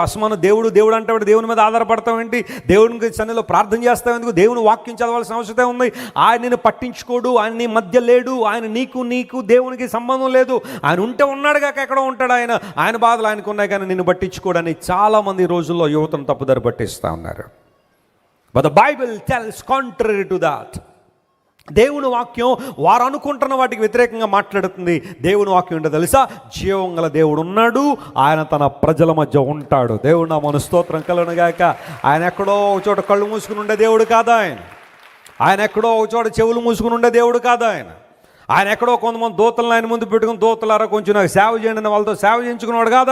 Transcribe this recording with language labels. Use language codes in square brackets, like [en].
[te] అసమాన దేవుడు అంటే దేవుని మీద ఆధారపడతావు ఏంటి? దేవునికి సన్నిధిలో ప్రార్థన చేస్తావు ఎందుకు? దేవుని వాక్యం చదవాల్సిన అవసరం ఉంది. ఆయన నిన్ను పట్టించుకోడు, ఆయన నీ మధ్య లేడు, ఆయన నీకు దేవునికి సంబంధం లేదు. ఆయన ఉంటే ఉన్నాడు కాక ఎక్కడో ఉంటాడు. ఆయన బాధలు ఆయనకు ఉన్నాయి కానీ నిన్ను పట్టించుకోడని చాలామంది ఈ రోజుల్లో యువతను తప్పుదారి పట్టిస్తూ ఉన్నారు. [en] But the Bible tells contrary to that. [te] దేవుని వాక్యం వారు అనుకుంటున్న వాటికి వ్యతిరేకంగా మాట్లాడుతుంది. దేవుని వాక్యం ఏంటో తెలుసా? జీవం గల దేవుడు ఉన్నాడు, ఆయన తన ప్రజల మధ్య ఉంటాడు. దేవుడు నా మన స్తోత్రం కలుగునుగాక. ఆయన ఎక్కడో ఒక చోట కళ్ళు మూసుకుని ఉండే దేవుడు కాదు. ఆయన ఎక్కడో ఒక చోట చెవులు మూసుకుని ఉండే దేవుడు కాదు. ఆయన ఎక్కడో కొంతమంది దూతలను ఆయన ముందు పెట్టుకుని, దూతలారా కొంచెం నాకు సేవ చేయండి వాళ్ళతో సేవ చేయించుకున్నాడు కాదు.